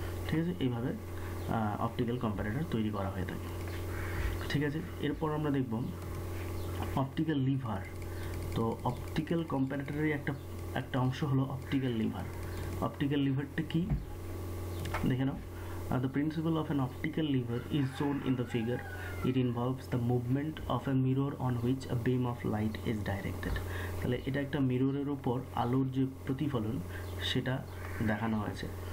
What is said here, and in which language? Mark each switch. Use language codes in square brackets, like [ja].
[bn] ঠিক আছে, এইভাবে অপটিক্যাল কম্প্যারেটর তৈরি করা হয়ে থাকে। ঠিক আছে, এরপর আমরা দেখব অপটিক্যাল লিভার। তো অপটিক্যাল কম্প্যারেটরের একটা অংশ হলো অপটিক্যাল লিভার। অপটিক্যাল লিভারটা কি দেখে নাও। [en] The principle of an optical lever is shown in the figure. It involves the movement of a mirror on which a beam of light is directed. [bn] তাহলে এটা একটা মিররের উপর আলোর যে প্রতিফলন সেটা দেখানো হয়েছে।